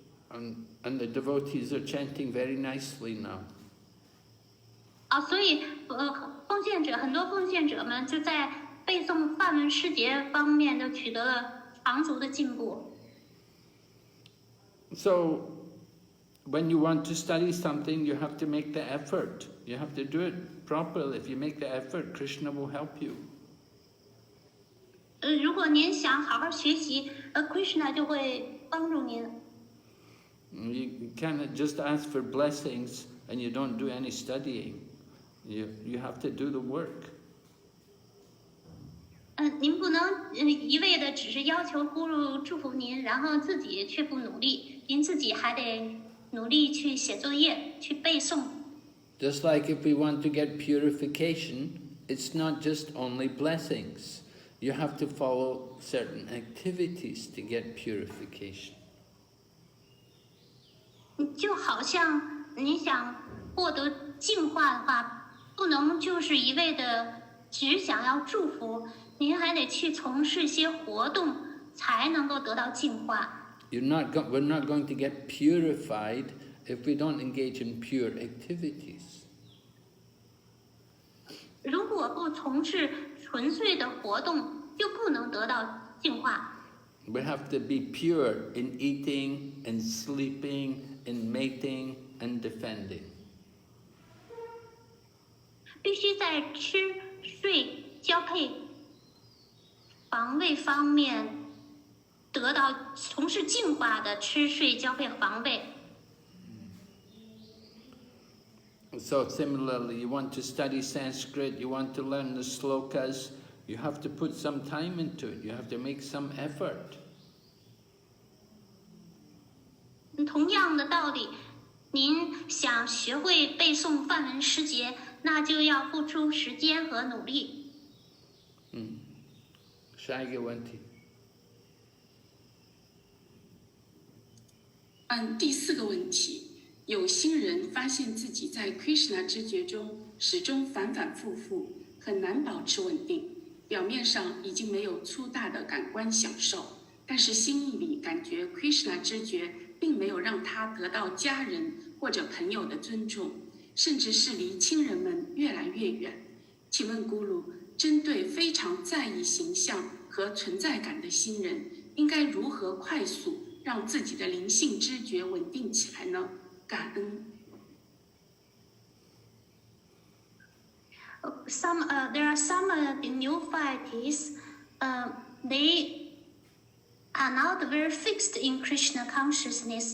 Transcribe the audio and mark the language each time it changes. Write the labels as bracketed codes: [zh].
[en] And the devotees are chanting very nicely now. [zh] 所以很多奉献者们就在背诵梵文诗节方面都取得了长足的进步。 [en] So, when you want to study something, you have to make the effort. You have to do it properly. If you make the effort, Krishna will help you. [zh] 如果您想好好学习，Krishna 就会帮助您。 [en] You cannot just ask for blessings and you don't do any studying. You have to do the work. [zh] 您不能一味的只是要求咕噜祝福您，然后自己却不努力。您自己还得努力去写作业，去背诵。 [en] Just like if we want to get purification, it's not just only blessings. You have to follow certain activities to get purification. [zh] 就好像你想获得净化的话，不能就是一味的只想要祝福，您还得去从事一些活动，才能够得到净化。 [en] We're not going to get purified if we don't engage in pure activities. [zh] 如果不从事纯粹的活动，就不能得到净化。 [en] We have to be pure in eating, in sleeping, in mating, and defending. [zh] 必须在吃、睡、交配、防卫卫方面得到从事净化的吃睡交配防备。 [en] So similarly, you want to study Sanskrit, you want to learn the slokas, you have to put some time into it, you have to make some effort. [zh] 同样的道理，您想学会背诵梵文诗节，那就要付出时间和努力。下一个问题。第4个问题，有心人发现自己在 Krishna 知觉中始终反反复复，很难保持稳定。表面上已经没有粗大的感官享受，但是心意里感觉 Krishna 知觉并没有让他得到家人或者朋友的尊重，甚至是离亲人们越来越远。请问咕噜，针对非常在意形象和存在感的新人，应该如何快速让自己的灵性知觉稳定起来呢？感恩。 [en] There are some devotees, they are not very fixed in Krishna consciousness.